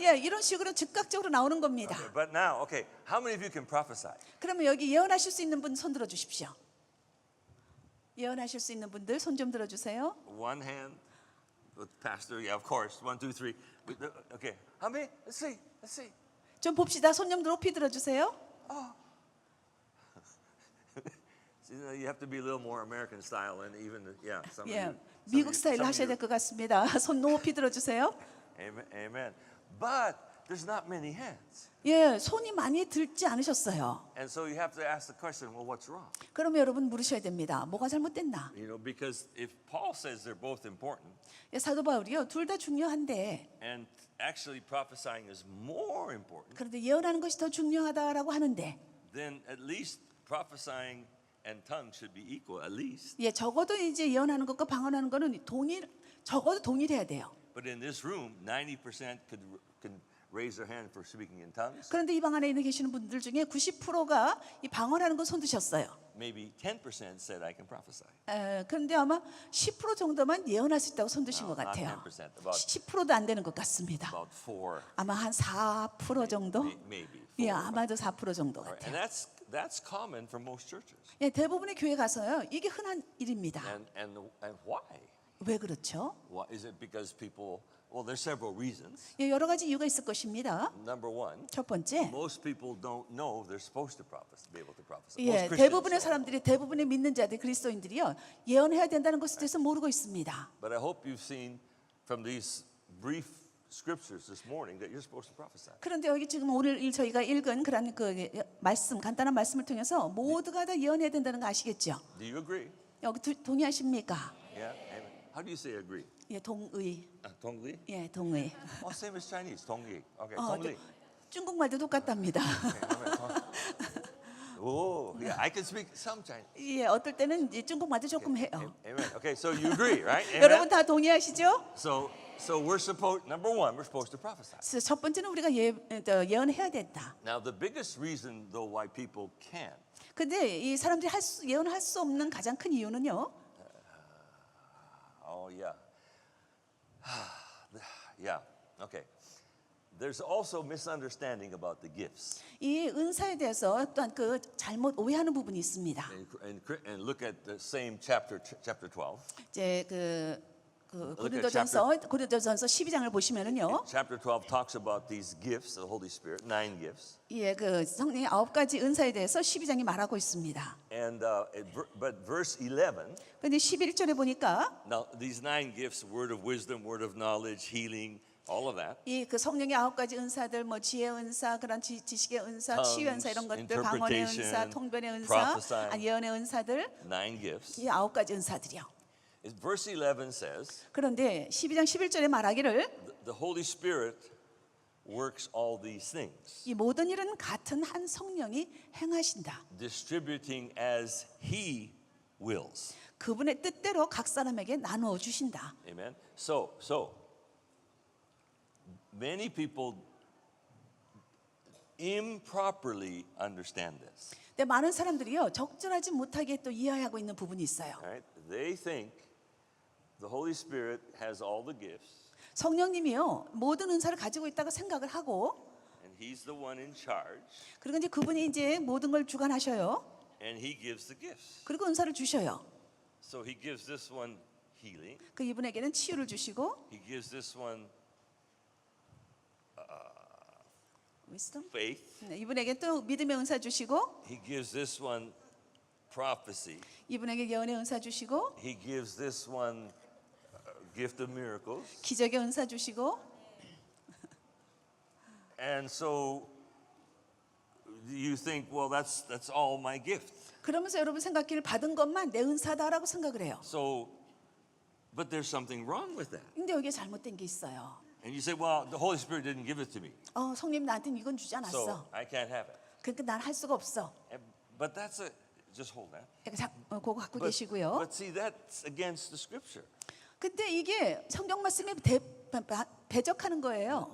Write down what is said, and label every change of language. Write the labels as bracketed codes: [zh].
[ko] 예, 이런 식으로 즉각적으로 나오는 겁니다. [en] But now, okay, how many of you can prophesy? [ko] 그러면 여기 예언하실 수 있는 분 손 들어 주십시오. 예언하실 수 있는 분들 손 좀 들어 주세요. [en] One hand, with pastor, yeah, of course. 1, 2, 3. Okay, how many? Let's see. [ko] 좀 봅시다. 손 좀 높이 들어 주세요. [en] See, you have to be a little more American style, and even yeah, some of [ko] 예, [en] you. [ko] 미국 스타일로 하셔야 될 것 같습니다. 손 높이 들어 주세요. [en] Amen, amen. But there's not many hands, [ko] 예, 손이 많이 들지 않으셨어요. [en] and so you have to ask the question, well, what's wrong? [ko] 그러면 여러분 물으셔야 됩니다. 뭐가 잘못됐나? [en] You know, because if Paul says they're both important, [ko] 예, 사도 바울이요, 둘 다 중요한데 [en] and actually prophesying is more important, [ko] 그런데 예언하는 것이 더 중요하다라고 하는데, [en] then at least prophesying and tongues should be equal, at least. [ko] 예, 적어도 이제 예언하는 것과 방언하는 거는 적어도 동일해야 돼요. [en] But in this room, 90% can raise their hand for speaking in tongues. [ko] 그런데 이 방 안에 있는 계시는 분들 중에 90%가 이 방언하는 거 손 드셨어요. [en] Maybe 10% said I can prophesy. [ko] 그런데 아마 10% 정도만 예언할 수 있다고 손 드신 것 [en] Not [ko] 같아요. [en] 10%, about [ko] 10%도 안 되는 것 같습니다. [en] about 4, [ko] 아마 한 4% 정도? [en] maybe. [ko] 예, [en] 4. [ko] 아마도 4% 정도 [en] And [ko] 같아요. [en] that's common for most churches. [ko] 예, 대부분의 교회 가서요, 이게 흔한 일입니다. [en] And why? [ko] 왜 그렇죠? [en] Why is it because people? Well, there's several reasons. [ko] 예, 여러 가지 이유가 있을 것입니다. [en] Number one, [ko] 첫 번째, [en] most people don't know they're supposed to prophesy, be able to prophesy. [ko] 예, [en] Most Christians [ko] 대부분의 [en] don't. [ko] 사람들이 대부분의 믿는 자들 그리스도인들이요, 예언해야 된다는 것에 대해서 모르고 있습니다. [en] But I hope you've seen from these brief scriptures this morning that you're supposed to prophesy. [ko] 그런데 여기 지금 오늘 저희가 읽은 그런 그 말씀, 간단한 말씀을 통해서 모두가 다 예언해야 된다는 거 아시겠죠? [en] Do you agree? [ko] 여기 동의하십니까? [en] Yeah. Amen. How do you say agree? [ko] 예, 동의. [zh] Tongli? [ko] 예, 동의. [en] Oh, same as Chinese. Tongli. Okay. [ko] 어, [zh] Tongli. [ko] 중국말도 똑같답니다. [en] Oh, yeah. I can speak some Chinese. [ko] 예, 어떨 때는 이제 중국말도 조금 해요. [en] Amen. Okay. So you agree, right? [ko] 여러분 [en] Amen. [ko] 다 동의하시죠? [en] So we're supposed. Number one, we're supposed to prophesy. [ko] 그래서 첫 번째는 우리가 예언해야 된다. [en] Now, the biggest reason, though, why people can't [ko] 근데 이 사람들이 예언할 수 없는 가장 큰 이유는요. [en] Oh, yeah. Yeah, okay. There's also misunderstanding about the gifts. [ko] 이 은사에 대해서 또한 그 잘못 오해하는 부분이 있습니다. [en] And look at the same chapter 12. [ko] 이제 [en] Look at [ko] 고린도전서 12장을 보시면은요. [en] Chapter 12 talks about these gifts of the Holy Spirit, 9 gifts. [ko] 예, 그 성령의 9가지 은사에 대해서 12장이 말하고 있습니다. [en] And but verse 11. [ko] 근데 11절에 보니까 [en] Now these 9 gifts, word of wisdom, word of knowledge, healing, all of that. [ko] 이 그 성령의 9가지 은사들, 뭐 지혜 은사, 그런 지식의 은사, [en] Tongues, [ko] 치유 은사 이런 것들, 방언의 [en] interpretation, [ko] 은사, 통변의 은사, [en] prophesying. [ko] 예언의 은사들, [en] 9 gifts. [ko] 이 9가지 은사들이요. [en] Verse 11 says, [ko] 그런데 12장 11절에 말하기를 [en] the Holy Spirit works all these things, [ko] 이 모든 일은 같은 한 성령이 행하신다. [en] distributing as He wills. [ko] 그분의 뜻대로 각 사람에게 나누어 주신다. [en] Amen. So many people improperly understand this. [ko] 근데 많은 사람들이요 적절하지 못하게 또 이해하고 있는 부분이 있어요. [en] Right? They think the Holy Spirit has all the gifts [ko] 성령님이요 모든 은사를 가지고 있다고 생각을 하고 [en] and He's the one in charge [ko] 그리고 이제 그분이 이제 모든 걸 주관하셔요. [en] and He gives the gifts. [ko] 그리고 은사를 주셔요. [en] So He gives this one healing. [ko] 그 이분에게는 치유를 주시고 [en] He gives this one wisdom? faith. [ko] 네, 이분에게 또 믿음의 은사 주시고 [en] He gives this one prophecy. [ko] 이분에게 예언의 은사 주시고 [en] He gives this one gift of miracles. [ko] 기적의 은사 주시고 [en] And so you think, well, that's all my gift. [ko] 그러면서 여러분 생각기를 받은 것만 내 은사다라고 생각을 해요. [en] So, but there's something wrong with that. [ko] 근데 여기에 잘못된 게 있어요. [en] And you say, well, the Holy Spirit didn't give it to me, [ko] 성님 나한테는 이건 주지 [en] so [ko] 않았어. [en] I can't have it. [ko] 그러니까 난 할 수가 없어. [en] But that's just hold that. [ko] 그거 갖고 계시고요. [en] But see, that's against the Scripture. [ko] 근데 이게 성경 말씀에 배적하는 거예요.